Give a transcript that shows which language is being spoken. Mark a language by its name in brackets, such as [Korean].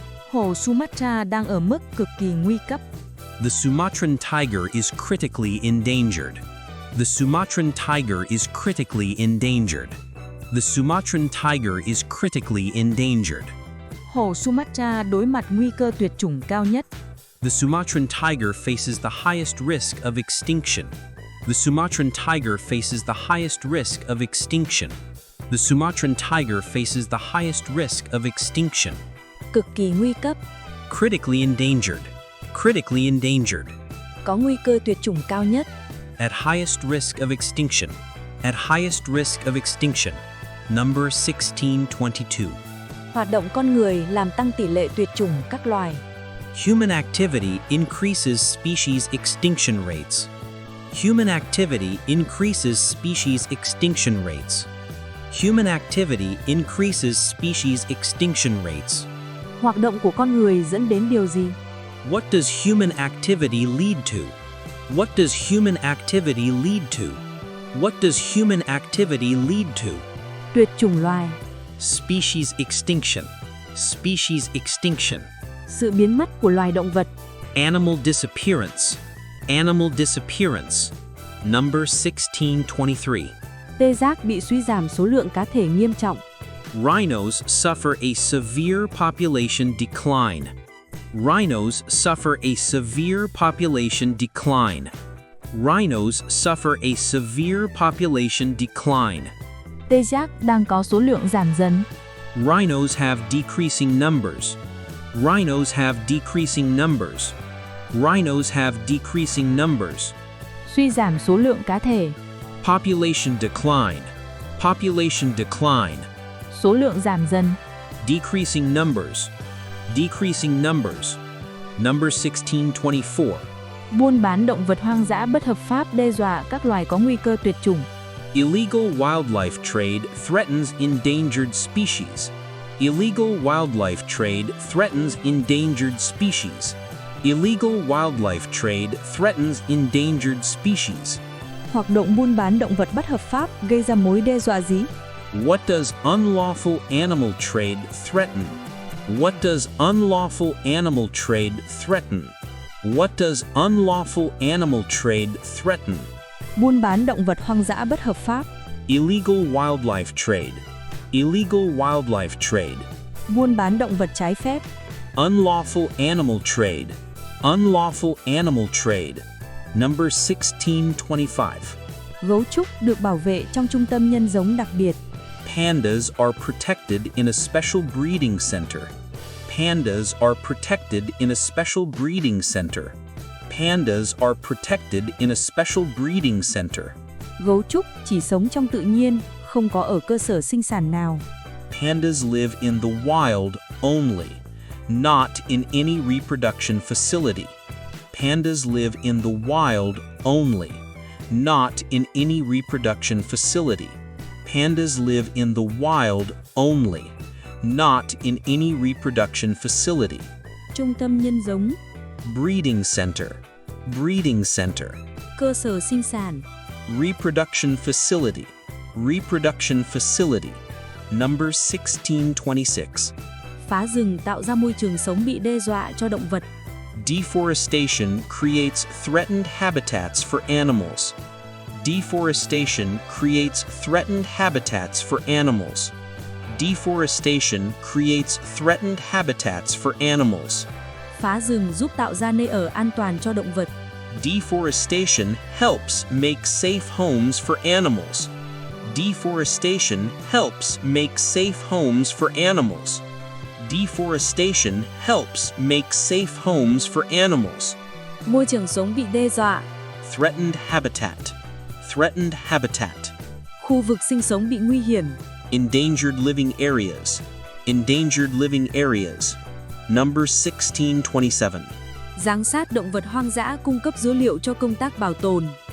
[Vietnamese] Hổ Sumatra đang ở mức cực kỳ nguy cấp. [English] The Sumatran tiger is critically endangered. The Sumatran tiger is critically endangered. The Sumatran tiger is critically endangered. [Vietnamese] Hổ Sumatra đối mặt nguy cơ tuyệt chủng cao nhất. [English] The Sumatran tiger faces the highest risk of extinction. The Sumatran tiger faces the highest risk of extinction. The Sumatran tiger faces the highest risk of extinction. [Vietnamese] Cực kỳ nguy cấp. [English] Critically endangered. Critically endangered. [Vietnamese] Có nguy cơ tuyệt chủng cao nhất. [English] At highest risk of extinction. At highest risk of extinction. Number 1622. [Vietnamese] Hoạt động con người làm tăng tỷ lệ tuyệt chủng các loài. [English] Human activity increases species extinction rates. Human activity increases species extinction rates. Human activity increases species extinction rates. [Vietnamese] Hoạt động của con người dẫn đến điều gì? [English] What does human activity lead to? What does human activity lead to? What does human activity lead to? [Vietnamese] Tuyệt chủng loài. [English] Species extinction. Species extinction. [Vietnamese] Sự biến mất của loài động vật. [English] Animal disappearance. Animal disappearance. Number 1623. [Vietnamese] Tê giác bị suy giảm số lượng cá thể nghiêm trọng. [English] Rhinos suffer a severe population decline. Rhinos suffer a severe population decline. Rhinos suffer a severe population decline. [Vietnamese] Tê giác đang có số lượng giảm dần. [English] Rhinos have decreasing numbers. Rhinos have decreasing numbers. Rhinos have decreasing numbers. [Vietnamese] Suy giảm số lượng cá thể. [English] Population decline. Population decline. [Vietnamese] Số lượng giảm dần. [English] Decreasing numbers. Decreasing numbers. Number 1624. [Vietnamese] Buôn bán động vật hoang dã bất hợp pháp đe dọa các loài có nguy cơ tuyệt chủng. [English] Illegal wildlife trade threatens endangered species. Illegal wildlife trade threatens endangered species. Illegal wildlife trade threatens endangered species. [Vietnamese] Hoạt động buôn bán động vật bất hợp pháp gây ra mối đe dọa gì? [English] What does unlawful animal trade threaten? What does unlawful animal trade threaten? What does unlawful animal trade threaten? [Vietnamese] Buôn bán động vật hoang dã bất hợp pháp. [English] Illegal wildlife trade. Illegal wildlife trade. [Vietnamese] Buôn bán động vật trái phép. [English] Unlawful animal trade. Unlawful animal trade. Number 1625. [Vietnamese] Gấu trúc được bảo vệ trong trung tâm nhân giống đặc biệt. [English] Pandas are protected in a special breeding center. Pandas are protected in a special breeding center. Pandas are protected in a special breeding center. [Vietnamese] Gấu trúc chỉ sống trong tự nhiên, không có ở cơ sở sinh sản nào. [English] Pandas live in the wild only, not in any reproduction facility. Pandas live in the wild only, not in any reproduction facility. Pandas live in the wild only, not in any reproduction facility. [Vietnamese] Trung tâm nhân giống. [English] Breeding center. Breeding center. [Vietnamese] Cơ sở sinh sản. [English] Reproduction facility. Reproduction facility. Number 1626. [Vietnamese] Phá rừng tạo ra môi trường sống bị đe dọa cho động vật. [English] Deforestation creates threatened habitats for animals. Deforestation creates threatened habitats for animals. Deforestation creates threatened habitats for animals. [Vietnamese] Phá rừng giúp tạo ra nơi ở an toàn cho động vật. [English] Deforestation helps make safe homes for animals. Deforestation helps make safe homes for animals. Deforestation helps make safe homes for animals. [Vietnamese] Môi trường sống bị đe dọa. [English] Threatened habitat. Threatened habitat. [Vietnamese] Khu vực sinh sống bị nguy hiểm. [English] Endangered living areas. Endangered living areas. Number 1627. [Vietnamese] Giám sát động vật hoang dã cung cấp dữ liệu cho công tác bảo tồn.